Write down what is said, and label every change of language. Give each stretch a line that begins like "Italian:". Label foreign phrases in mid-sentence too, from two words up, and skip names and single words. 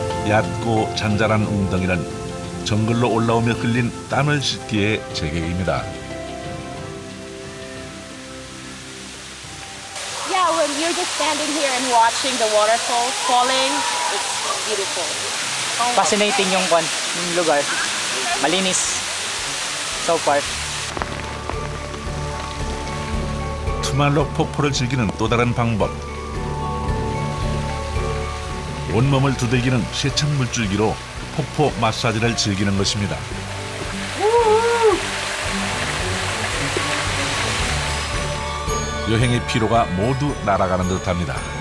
Korean: 얕고 잔잔한 웅덩이는 정글로 올라오며 흘린 땀을 씻기에 제격입니다.
English: Yeah, when you're just standing here and watching the waterfall falling, it's beautiful.
Filipino: Fascinating yung lugar. Malinis.
English: So far.
Korean: 투말록 폭포를 즐기는 또 다른 방법. 온몸을 두들기는 세찬 물줄기로 폭포 마사지를 즐기는 것입니다. 여행의 피로가 모두 날아가는 듯합니다.